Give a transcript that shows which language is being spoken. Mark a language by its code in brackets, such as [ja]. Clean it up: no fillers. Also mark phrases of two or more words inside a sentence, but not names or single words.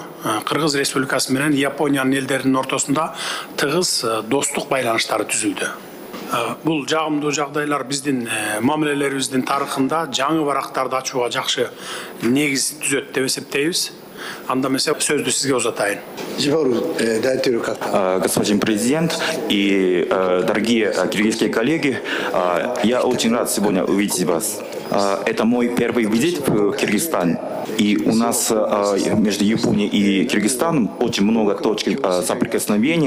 [ky] Кыргыз Республикасы менен Япониянын элдеринин ортосунда тыгыз достук байланыштары түзүлдү. Бул жагымдуу жагдайлар биздин мамилелерибиздин тарыхында жаңы барактарды ачууга жакшы негиз түзөт деп эсептейбиз. Анда эмесе сөздү сизге узатайын. [ru] Господин президент и дорогие киргизские коллеги, я очень рад сегодня увидеть вас. Это мой первый визит в Киргизстан. И у нас между Японией и Киргизстаном очень много точек соприкосновения.